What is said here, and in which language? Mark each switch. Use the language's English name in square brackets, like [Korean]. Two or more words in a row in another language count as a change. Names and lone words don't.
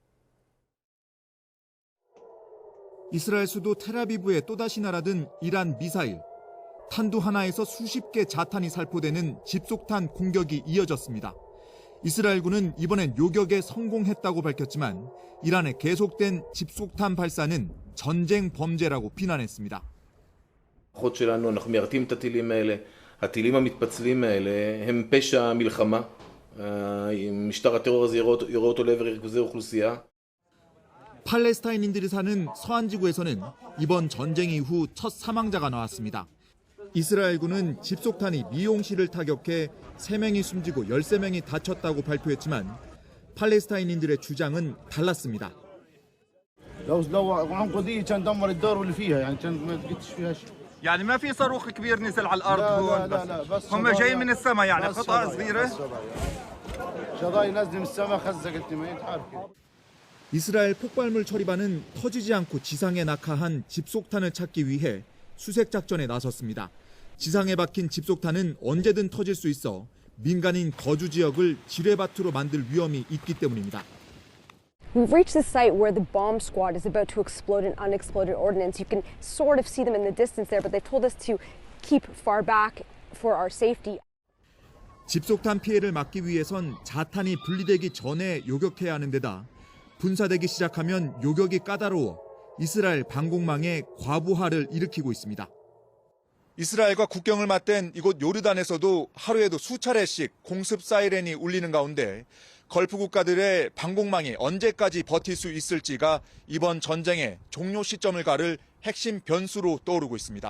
[Korean] 이스라엘 수도 텔아비브에 또다시 날아든 이란 미사일. 탄두 하나에서 수십 개 자탄이 살포되는 집속탄 공격이 이어졌습니다. 이스라엘군은 이번엔 요격에 성공했다고 밝혔지만 이란의 계속된 집속탄 발사는 전쟁 범죄라고 비난했습니다. [Hebrew] הכוחות שלנו, אנחנו מיירטים את הטילים האלה. הטילים המתפצלים האלה הם פשע מלחמה. משטר הטרור הזה יורה אותו לעבר ריכוזי אוכלוסייה. [Korean] 팔레스타인인들이 사는 서안 지구에서는 이번 전쟁 이후 첫 사망자가 나왔습니다. 이스라엘군은 집속탄이 미용실을 타격해 3명이 숨지고 13명이 다쳤다고 발표했지만 팔레스타인인들의 주장은 달랐습니다. [Arabic] يعني ما في صاروخ كبير نزل على الارض هون بس هم جاي من السماء يعني قطعه صغيره شظايا نازله من السماء خزقت ما يتحرك. [Korean] 이스라엘 폭발물 처리반은 터지지 않고 지상에 낙하한 집속탄을 찾기 위해 수색 작전에 나섰습니다. 지상에 박힌 집속탄은 언제든 터질 수 있어 민간인 거주 지역을 지뢰밭으로 만들 위험이 있기 때문입니다. [English] We've reached the site where the bomb squad is about to explode an unexploded ordnance. You can sort of see them in the distance there, but they told us to keep far back for our safety. [Korean] 집속탄 피해를 막기 위해선 자탄이 분리되기 전에 요격해야 하는 데다 분사되기 시작하면 요격이 까다로워 이스라엘 방공망에 과부하를 일으키고 있습니다. 이스라엘과 국경을 맞댄 이곳 요르단에서도 하루에도 수차례씩 공습 사이렌이 울리는 가운데 걸프 국가들의 방공망이 언제까지 버틸 수 있을지가 이번 전쟁의 종료 시점을 가를 핵심 변수로 떠오르고 있습니다.